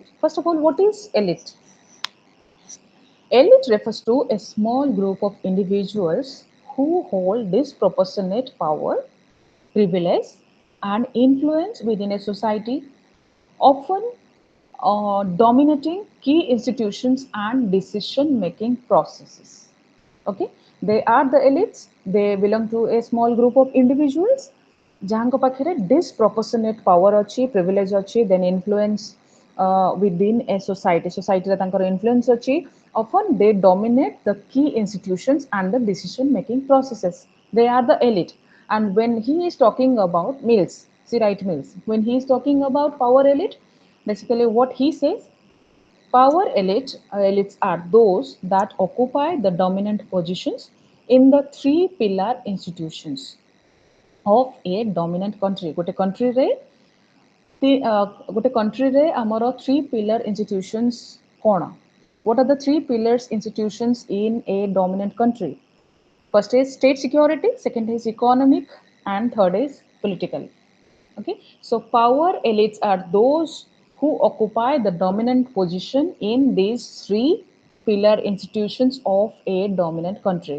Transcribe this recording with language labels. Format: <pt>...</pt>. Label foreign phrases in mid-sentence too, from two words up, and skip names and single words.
<en>First of all, what is elite? Elite refers to a small group of individuals who hold disproportionate power, privilege, and influence within a society, often dominating key institutions and decision making processes. Okay, they are the elites. They belong to a small group of individuals</en> <or>ଯାହାଙ୍କ ପାଖରେ</or> <en>disproportionate power ଅଛି, privilege ଅଛି, then influence within a society.</en> <or>Society ରେ ତାଙ୍କର influence ଅଛି.</or> <en>Often they dominate the key institutions and the decision making processes. They are the elite. And when he is talking about Mills, see right Mills, when he is talking about power elite, basically what he says, power elites are those that occupy the dominant positions in the three pillar institutions of a dominant country.</en> <or>Gote country re ଗୋଟେ countryରେ ଆମର</or> <en>three pillar institutions</en> <or>କ'ଣ?</or> <en>What are the three pillars institutions in a dominant country? First is state security, second is economic, and third is political. Okay, so power elites are those who occupy the dominant position in these three pillar institutions of a dominant country.</en>